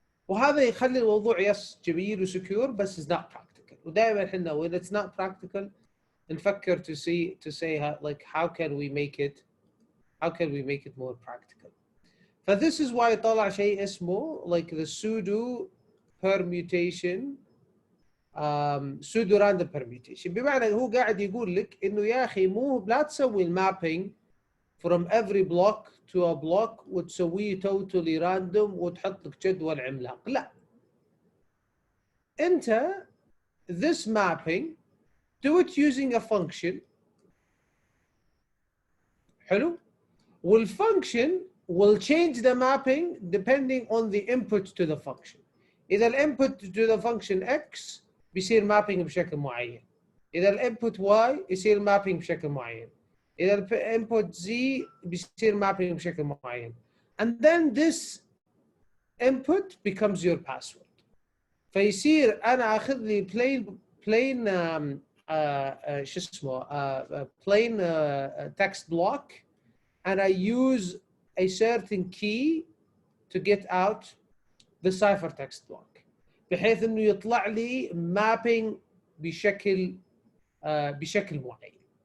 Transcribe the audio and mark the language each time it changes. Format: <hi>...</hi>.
<ar>وهذا يخلي الموضوع يس جميل وسكيور بس</ar> <en>is not practical.</en> <ar>ودائما احنا</ar> <en>when it's not practical</en> <ar>نفكر</ar> <en>to say like how can we make it more practical. This is why</en> <ar>طلع شيء اسمه</ar> <en>like the pseudo permutation pseudo random permutation.</en> <ar>بمعنى هو قاعد يقول لك انه يا اخي مو لا تسوي المابينج</ar> <en>from every block to a block</en> <ar>وتسويه</ar> <en>totally random</en> <ar>وتحط لك جدول عملاق. لا، انت</ar> <en>this mapping do it using a function. حلو. والfunction will change the mapping depending on the input to the function.</en> <ar>إذا الانبوت</ar> <en>to the function x</en> <ar>بيصير mapping بشكل معين. إذا الانبوت y يصير mapping بشكل معين. إذا الانبوت</ar> <en>z</en> <ar>بيصير</ar> <en>mapping</en> <ar>بشكل معين.</ar> <en>And then this input becomes your password.</en> <ar>فيصير انا اخذ لي بلين شو اسمه</ar> <en>plain text block and I use a certain key to get out the ciphertext block</en> <ar>بحيث انه يطلع لي mapping بشكل معين.</ar>